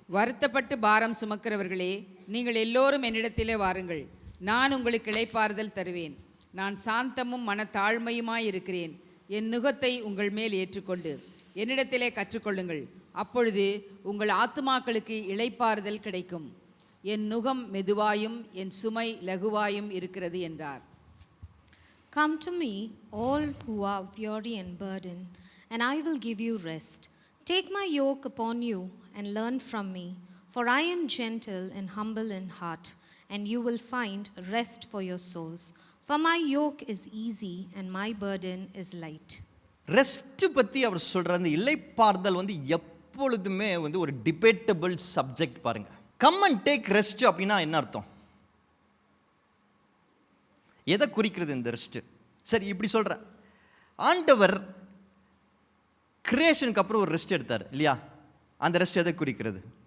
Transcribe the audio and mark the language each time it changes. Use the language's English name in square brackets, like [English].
[Tamil] வருத்தப்பட்டு பாரம் சுமக்கிறவர்களே, நீங்கள் எல்லோரும் என்னிடத்திலே வாருங்கள், நான் உங்களுக்கு இளைப்பாறுதல் தருவேன். நான் சாந்தமும் மனத்தாழ்மையுமாய் இருக்கிறேன், என் நுகத்தை உங்கள் மேல் ஏற்றுக்கொண்டு என்னிடத்திலே கற்றுக்கொள்ளுங்கள், அப்பொழுது உங்கள் ஆத்துமாக்களுக்கு இளைப்பாறுதல் கிடைக்கும். என் நுகம் மெதுவாயும் என் சுமை லகுவாயும் இருக்கிறது என்றார். [English] Come to me, all who are weary and burdened, and I will give you rest. Take my yoke upon you and learn from me, for I am gentle and humble in heart, and you will find rest for your souls. For my yoke is easy and my burden is light. [Tamil] Rest பற்றி அவர் சொல்கிற அந்த இளைப்பாறுதல் எப்பொழுதுமே ஒரு debatable subject. பாருங்க, [English] come and take rest [Tamil] அப்படின்னா என்ன அர்த்தம்? எதை குறிக்கிறது இந்த ரெஸ்ட்? சரி, இப்படி சொல்கிறேன். ஆண்டவர் கிரியேஷனுக்கு அப்புறம் ஒரு ரெஸ்ட் எடுத்தார் இல்லையா? அந்த ரெஸ்ட் எதை குறிக்கிறது?